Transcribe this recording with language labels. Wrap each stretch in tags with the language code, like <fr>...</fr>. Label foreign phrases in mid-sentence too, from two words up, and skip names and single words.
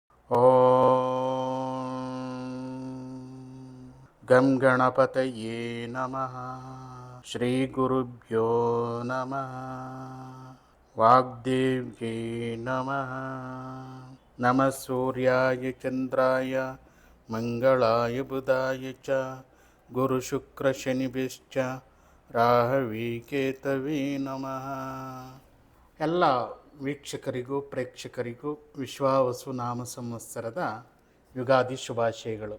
<sa>ಓಂ ಗಂ ಗಣಪತಯೇ ನಮಃ. ಶ್ರೀ ಗುರುಭ್ಯೋ ನಮಃ. ವಾಗ್ದೇವ್ಯೈ ನಮಃ. ನಮಃ ಸೂರ್ಯಾಯ ಚಂದ್ರಾಯ ಮಂಗಳಾಯ ಬುಧಾಯ ಚ ಗುರು ಶುಕ್ರ ಶನಿಭಿಶ್ಚ ರಾಹವೇ ಕೇತವೇ ನಮಃ.</sa> <kn>ಎಲ್ಲ ವೀಕ್ಷಕರಿಗೂ ಪ್ರೇಕ್ಷಕರಿಗೂ ವಿಶ್ವಾವಸು ನಾಮ ಸಂವತ್ಸರದ ಯುಗಾದಿ ಶುಭಾಶಯಗಳು.</kn>